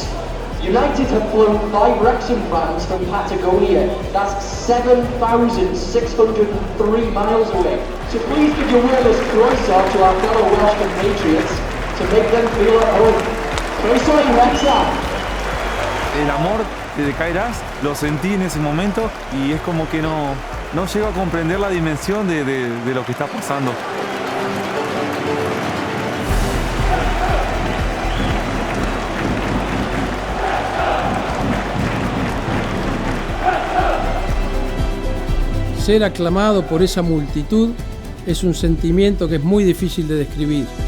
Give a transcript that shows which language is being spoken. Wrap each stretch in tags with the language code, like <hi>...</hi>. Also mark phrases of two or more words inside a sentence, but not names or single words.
<en>United have flown 5 Wrexham fans from Patagonia. That's 7,603 miles away. So please give your warmest croeso to our fellow Welsh compatriots to make them feel at home.</en> <cy>Croeso i Wrexham.</cy> <es>El amor de Kairaz lo sentí en ese momento y es como que no llego a comprender la dimensión de lo que está pasando. Ser aclamado por esa multitud es un sentimiento que es muy difícil de describir.</es>